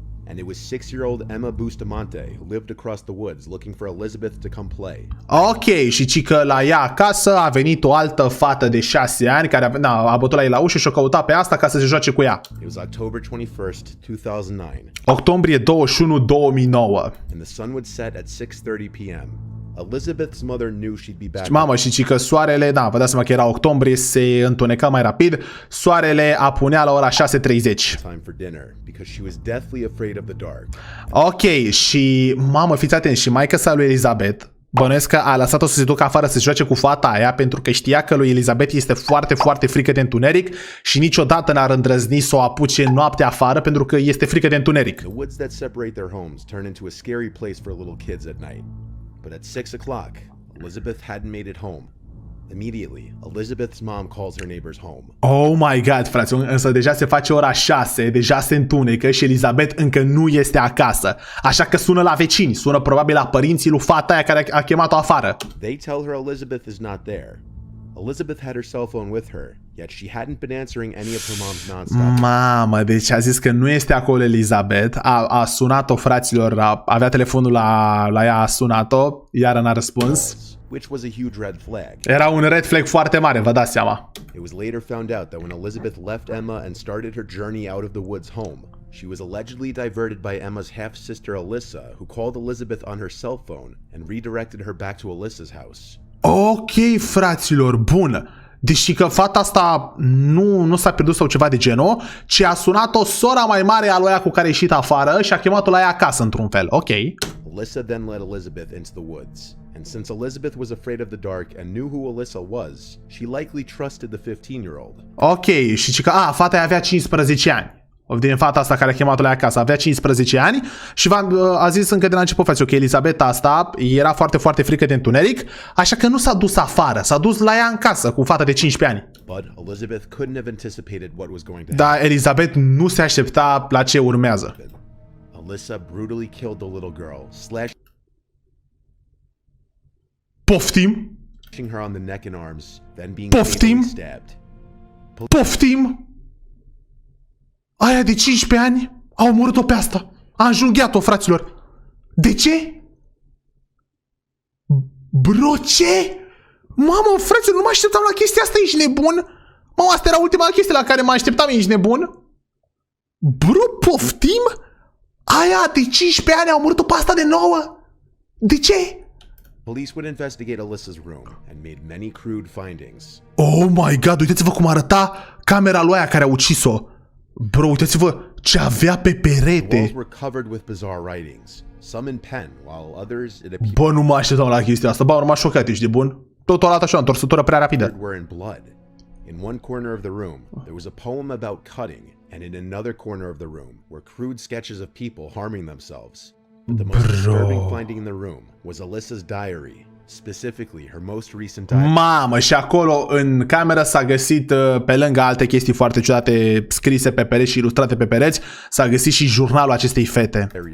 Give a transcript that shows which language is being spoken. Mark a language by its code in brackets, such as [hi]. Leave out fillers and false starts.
[en] And it was 6-year-old Emma Bustamante who lived across the woods looking for Elizabeth to come play. [ro] Ok, și cică la ea acasă a venit o altă fată de 6 ani care a bătut la ei la ușă și o căuta pe asta ca să se joace cu ea. [en] It was October 21st, 2009. [ro] Octombrie 21, 2009. [en] And the sun would set at 6:30 p.m. Elizabeth's mother knew she'd be back. [ro] Mamă, și cică soarele, vă dați seama că era octombrie, se întuneca mai rapid. Soarele apunea la ora 6:30. [en] Time for dinner because she was deathly afraid of the dark. [ro] Ok, și mamă, fiți atenți, și maică-sa lui Elizabeth bănuiesc că a lăsat-o să se ducă afară să se joace cu fata aia pentru că știa că lui Elizabeth este foarte, foarte frică de întuneric și niciodată n-ar îndrăzni să o apuce noaptea afară pentru că este frică de întuneric. [en] The woods that separate their homes turn into a scary place for little kids at night. But at 6 o'clock, Elizabeth hadn't made it home. Immediately, Elizabeth's mom calls her neighbors home. Oh my god, [ro] frate, însă deja se face ora 6, deja se întunecă și Elizabeth încă nu este acasă. Așa că sună la vecini, sună probabil la părinții lui fata aia care a chemat-o afară. [en] They tell her Elizabeth is not there. Elizabeth had her cell phone with her, yet she hadn't been answering any of her mom's nonstop. [ro] Mamă, deci a zis că nu este acolo Elizabeth, a sunat-o, fraților, avea telefonul la ea, a sunat-o, iar n-a răspuns. [en] Which was a huge red flag. [ro] Era un red flag foarte mare, vă dați seama. [en] It was later found out that when Elizabeth left Emma and started her journey out of the woods home, she was allegedly diverted by Emma's half-sister Alyssa, who called Elizabeth on her cell phone and redirected her back to Alyssa's house. [ro] Ok, fraților, bun. Deși că fata asta nu s-a pierdut sau ceva de genul, ci a sunat-o sora mai mare a lui ea cu care a ieșit afară și a chemat-o la ea acasă într-un fel. Ok. [en] Alyssa then led Elizabeth into the woods. And since Elizabeth was afraid of the dark and knew who Alyssa was, she likely trusted the 15-year-old. [ro] Ok, și că fata avea 15 ani. Din fata asta care a chemat-o la ea acasă, avea 15 ani și a zis încă de la început, frate, ok, Elizabeth asta era foarte, foarte frică de întuneric, așa că nu s-a dus afară, s-a dus la ea în casă cu fata de 15 ani. [en] But Elizabeth couldn't have anticipated what was going to happen. [ro] Dar Elizabeth nu se aștepta la ce urmează. [en] Alyssa brutally killed the little girl, slashing [ro] Poftim? [en] her on the neck and arms, then being [ro] Poftim? [en] stabbed. [ro] Poftim? Aia de 15 ani a omorât-o pe asta. A înjunghiat-o, fraților. De ce? Bro, ce? Mamă, fraților, nu mă așteptam la chestia asta, ești nebun? Mamă, asta era ultima chestie la care mă așteptam, ești nebun? Bro, poftim? Aia de 15 ani a omorât-o pe asta de 9? De ce? [en] Police would investigate Alyssa's room and made many crude findings. Oh my god, [ro] uitați-vă cum arăta camera lui aia care a ucis-o. Bro, uitați-vă ce avea pe perete. [en] The walls were covered with bizarre writings, some in pen, while others it appeared [ro] Bă, nu mă așteptam la chestia asta. Bă, m-a șocat, ești de bun? Totul arată așa, o întorsătură prea rapidă. [en] were in blood. In one corner of the room, there was a poem about cutting, and in another corner of the room were crude sketches of people harming themselves. But the most disturbing finding in the room was Alyssa's diary, specifically her most recent diary. [ro] Mamă, și acolo în cameră s-a găsit, pe lângă alte chestii foarte ciudate scrise pe pereți și ilustrate pe pereți, s-a găsit și jurnalul acestei fete.